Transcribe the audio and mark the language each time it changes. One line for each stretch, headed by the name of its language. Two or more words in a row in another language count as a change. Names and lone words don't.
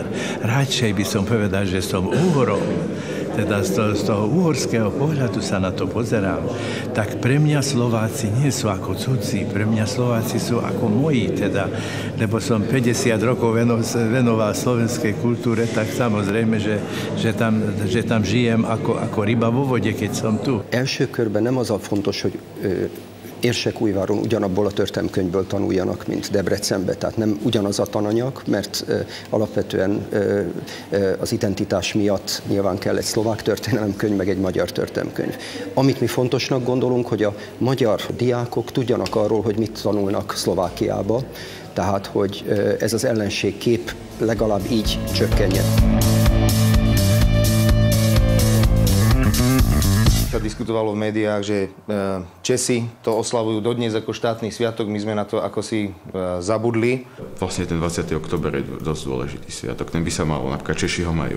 Slovak: Radšej by som povedal, že som Uhorom. Teda z toho uhorského pohľadu sa na to pozerám. Tak pre mňa Slováci nie sú ako cudzí, pre mňa Slováci sú ako moji, teda, lebo som 50 rokov venoval slovenskej kultúre, tak samozrejme, že tam žijem ako ryba vo vode, keď som tu.
Hungarian: Első körben nem az a fontos, hogy Érsekújváron ugyanabból a történelemkönyvből tanuljanak, mint Debrecenbe, tehát nem ugyanaz a tananyag, mert alapvetően az identitás miatt nyilván kell egy szlovák történelemkönyv, meg egy magyar történelemkönyv. Amit mi fontosnak gondolunk, hogy a magyar diákok tudjanak arról, hogy mit tanulnak Szlovákiába, tehát hogy ez az ellenségkép legalább így csökkenjen.
Slovak: Sa diskutovalo v médiách, že Česi to oslavujú dodnes ako štátny sviatok, my sme na to ako si zabudli. Vlastne ten 20. október je dosť dôležitý sviatok, ten by sa mal, napríklad Češi ho majú.